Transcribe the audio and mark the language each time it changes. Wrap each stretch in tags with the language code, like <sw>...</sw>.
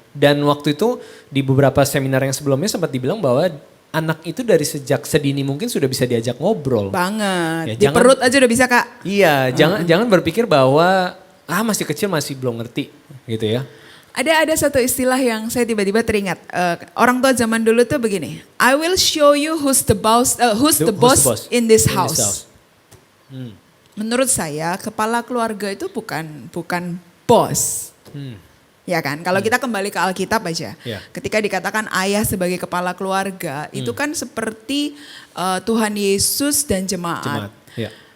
<id>Dan waktu itu di beberapa seminar yang sebelumnya sempat dibilang bahwa anak itu dari sejak sedini mungkin sudah bisa diajak ngobrol. Banget. Ya, Di perut aja udah bisa Kak. Iya, jangan berpikir bahwa masih kecil masih belum ngerti gitu ya. Ada satu istilah yang saya tiba-tiba teringat. Orang tua zaman dulu tuh begini.</id> <en>I will show you who's the boss in this house.</en> <id>Menurut saya kepala keluarga itu bukan bos. Ya kan? Kalau kita kembali ke Alkitab aja. Yeah. Ketika dikatakan ayah sebagai kepala keluarga, itu kan seperti Tuhan Yesus dan jemaat. Ya.</id>